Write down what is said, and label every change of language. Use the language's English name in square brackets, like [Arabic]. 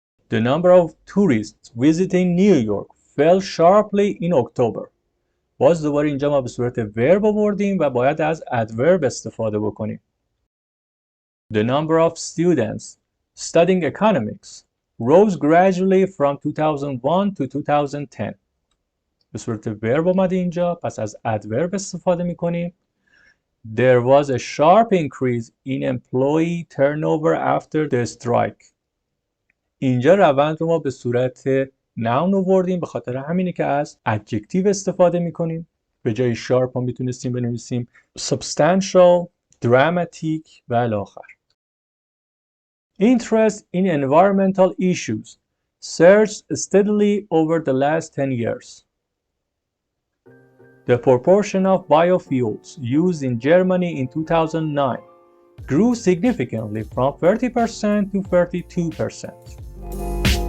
[English] The number of tourists visiting New York fell sharply in October. [Persian] باز دوباره اینجا ما به صورت verb آوردیم و باید از adverb استفاده بکنیم. [English] The number of students studying economics rose gradually from 2001 to 2010. [Persian] به صورت verb اومده اینجا پس از adverb استفاده میکنیم. [English] There was a sharp increase in employee turnover after the strike. [Persian] اینجا روند رو ما به صورت noun آوردیم به خاطر همینه که از adjective استفاده میکنیم. به جای sharp ما میتونستیم بنویسیم substantial, dramatic و الی آخر. [English] Interest in environmental issues surged steadily over the last 10 years. The proportion of biofuels used in Germany in 2009 grew significantly from 30% to 32%.